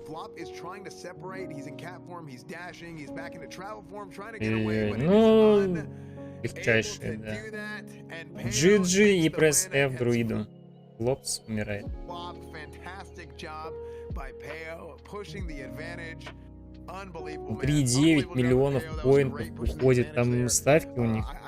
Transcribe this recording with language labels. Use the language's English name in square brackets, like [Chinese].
[English] Flop is trying to separate. He's in cat form. He's dashing. He's back into travel form, trying to get away. [Russian] Ну, легчайшее, да. GG и пресс F друиду. Лопс умирает. [English] Fantastic job by Peo, pushing the advantage. [Russian] 3,9 миллионов поинтов уходит, там ставки у них.